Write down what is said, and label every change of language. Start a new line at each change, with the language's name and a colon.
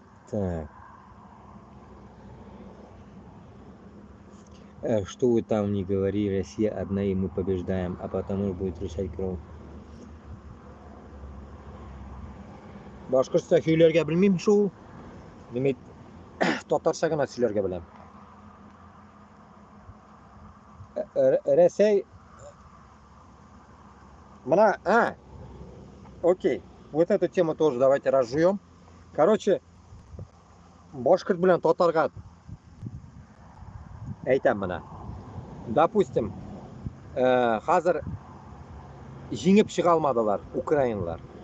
Russian: Так. Что вы там не говори, Россия одна, и мы побеждаем, а потому будет решать кровь.
Tatar: Башкортстан сөйләргә белмим шул. Демек, татарча гына сөйләргә беләм. Рәсәй Мана, окей.
Russian: Вот эту тему тоже давайте разжуем. Короче,
Tatar: башкорт белән татарга әйтәм мына.
Russian: Допустим,
Tatar: хәзер җиңеп чыга алмадылар украинлар.